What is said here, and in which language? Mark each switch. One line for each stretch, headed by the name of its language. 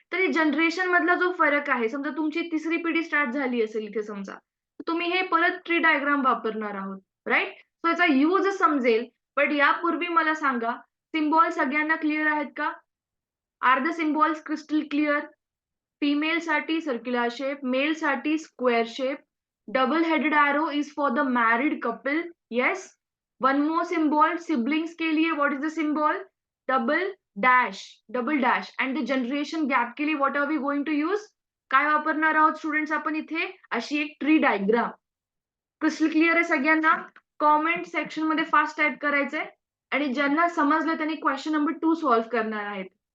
Marathi: तर ही जनरेशन मधला जो फरक आहे, समजा तुमची तिसरी पिढी स्टार्ट झाली असेल इथे समजा. तर तुम्ही हे परत ट्री डायग्राम वापरणार आहोत, राइट? सो याचा यूज समजेल. बट यापूर्वी मला सांगा, सिम्बॉल सगळ्यांना क्लिअर आहेत का?
English: Are the symbols crystal clear?
Marathi: फिमेलसाठी circular shape, मेलसाठी square shape.
English: Double headed arrow is for the married couple. Yes. One more symbol siblings
Hindi: के लिए
English: what is the symbol? Double dash. Double dash. And the generation gap
Hindi: के लिए
English: what are we going to use?
Marathi: काय वापरणार आहोत students आपण इथे? अशी एक tree diagram. Crystal clear आहे सगळ्यांना? कॉमेंट सेक्शन मध्ये फास्ट टाइप करायचंय आणि ज्यांना समजलं त्यांनी क्वेश्चन नंबर 2 सॉल्व्ह करणार आहेत.